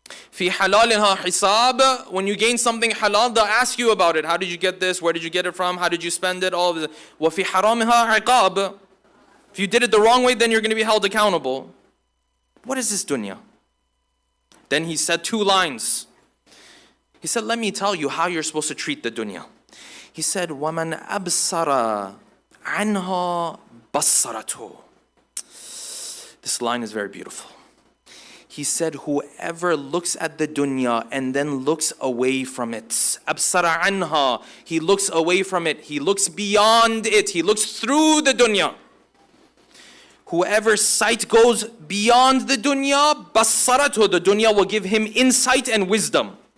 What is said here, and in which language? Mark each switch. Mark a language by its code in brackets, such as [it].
[ar] Fi halalha hisab. [en] When you gain something halal, they'll ask you about it. How did you get this? Where did you get it from? How did you spend it? All of it. [ar] Wa fi haramha iqab. [en] If you did it the wrong way, then you're going to be held accountable. What is this dunya? Then he said 2 lines. He said, let me tell you how you're supposed to treat the dunya. [ar] He said, وَمَنْ أَبْصَرَ عَنْهَا بَصَّرَتُهُ. [en] This line is very beautiful. He said, whoever looks at the dunya and then looks away from it, [ar] أَبْصَرَ عَنْهَا, [en] he looks away from it, he looks beyond it, he looks through the dunya. Whoever's sight goes beyond the dunya, [ar] بَصَّرَتُهُ, [en] the dunya will give him insight and wisdom.